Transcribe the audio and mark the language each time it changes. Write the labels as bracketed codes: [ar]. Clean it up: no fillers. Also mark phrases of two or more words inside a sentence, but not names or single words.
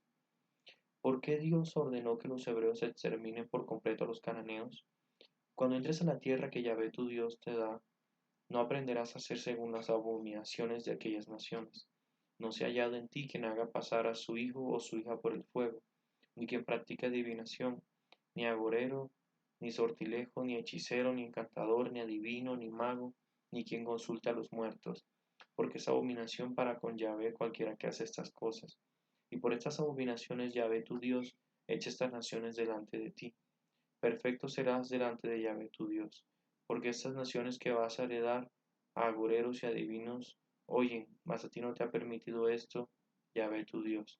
[es] ¿Por qué Dios ordenó que los hebreos exterminen por completo a los cananeos? Cuando entres a la tierra que Yahvé tu Dios te da, no aprenderás a hacer según las abominaciones de aquellas naciones. No se ha hallado en ti quien haga pasar a su hijo o su hija por el fuego, ni quien practique adivinación, ni agorero, ni sortilejo, ni hechicero, ni encantador, ni adivino, ni mago, ni quien consulta a los muertos, porque es abominación para con Yahvé cualquiera que hace estas cosas. Y por estas abominaciones Yahvé tu Dios echa estas naciones delante de ti. Perfecto serás delante de Yahvé tu Dios, porque estas naciones que vas a heredar a agoreros y adivinos oyen, mas a ti no te ha permitido esto, Yahvé tu Dios.